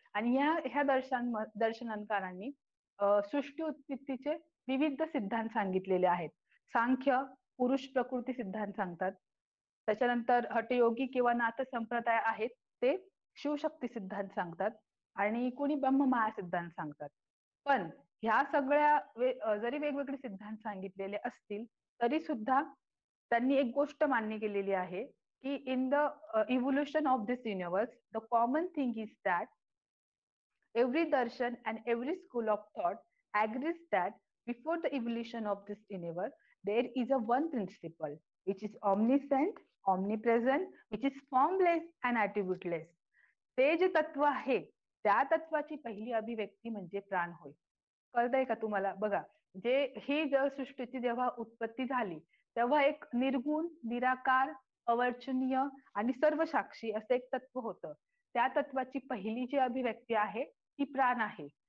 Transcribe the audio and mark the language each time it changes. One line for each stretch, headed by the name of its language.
Marathi: आणि ह्या दर्शनांकारांनी सृष्टी उत्पत्तीचे विविध सिद्धांत सांगितलेले आहेत. सांख्य पुरुष प्रकृती सिद्धांत सांगतात, त्याच्यानंतर हठयोगी किंवा नाथ संप्रदाय आहेत ते शिवशक्ती सिद्धांत सांगतात आणि कुणी ब्रह्ममाया सिद्धांत सांगतात. पण ह्या सगळ्या जरी वेगवेगळे सिद्धांत सांगितलेले असतील तरी सुद्धा त्यांनी एक गोष्ट मान्य केलेली आहे की
English: In the evolution of this universe the common thing is that every darshan and every school of thought agrees that before the evolution of this universe there is a one principle which is omniscient, omnipresent, which is formless and attributeless.
Marathi: ते जे तत्व आहे त्या तत्वाची पहिली अभिव्यक्ती म्हणजे प्राण होय. कळतंय का तुम्हाला? बघा, जे ही सृष्टीची जेव्हा उत्पत्ती झाली तेव्हा एक निर्गुण, निराकार, अवर्चनीय आणि सर्व साक्षी असं एक तत्व होतं. त्या तत्वाची पहिली जी अभिव्यक्ती आहे ती प्राण आहे.